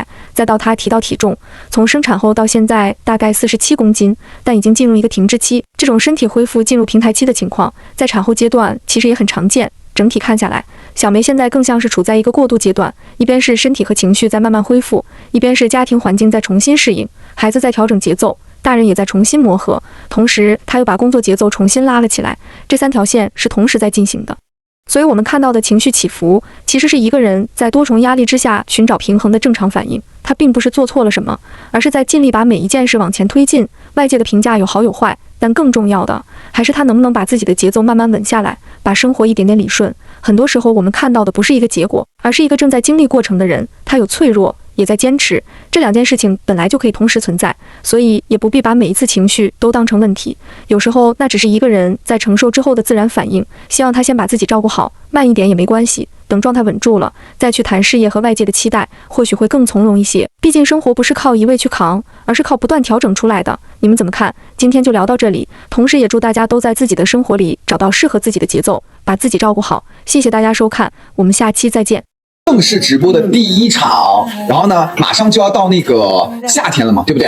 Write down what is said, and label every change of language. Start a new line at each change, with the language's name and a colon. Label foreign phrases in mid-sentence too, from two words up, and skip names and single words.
Chinese: 再到他提到體重，從生產後到現在大概47公斤，但已經進入一個停滯期。這種身體恢復進入平台期的情況，在產後階段其實也很常見。整體看下來，小梅現在更像是處在一個過渡階段，一邊是身體和情緒在慢慢恢復，一邊是家庭環境在重新適應，孩子在調整節奏，大人也在重新磨合，同时他又把工作節奏重新拉了起來，這3條線是同時在進行的。所以我們看到的情緒起伏，其實是一個人在多重壓力之下尋找平衡的正常反應。他並不是做錯了什麼，而是在盡力把每一件事往前推進。外界的評價有好有壞，但更重要的還是他能不能把自己的節奏慢慢穩下來，把生活一點點理順。很多時候我們看到的不是一個結果，而是一個正在經歷過程的人，他有脆弱，也在堅持。這2件事情本來就可以同時存在，所以也不必把每一次情緒都當成問題。有時候那只是一個人在承受之後的自然反應，希望他先把自己照顧好，慢一點也沒關係，等狀態穩住了，再去談事業和外界的期待，或許會更從容一些。畢竟生活不是靠一味去扛，而是靠不斷調整出來的。你們怎麼看？今天就聊到這裡，同時也祝大家都在自己的生活裡找到適合自己的節奏，把自己照顧好。謝謝大家收看，我們下期再見。正式直播的第1場，然後呢，馬上就要到那個夏天了嘛，对不对？